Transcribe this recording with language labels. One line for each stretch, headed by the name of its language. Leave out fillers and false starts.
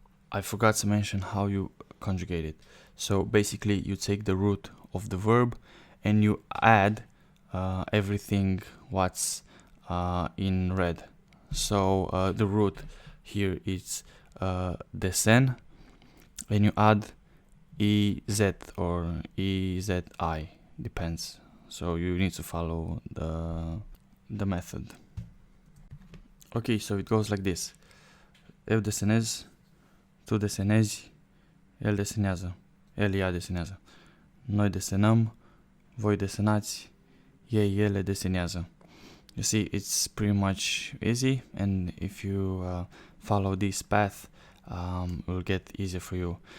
English: I forgot to mention how you conjugate it. So basically you take the root of the verb and you add everything what's in red. So the root here is desen, and you add ez or ezi, depends. So you need to follow the method. Okay, so it goes like this:
Romanian: eu desenez, tu desenezi, el desenează, el, ea desenează, noi desenăm, voi desenați, ei, ele desenează.
English: You see, it's pretty much easy, and if you follow this path, it will get easier for you.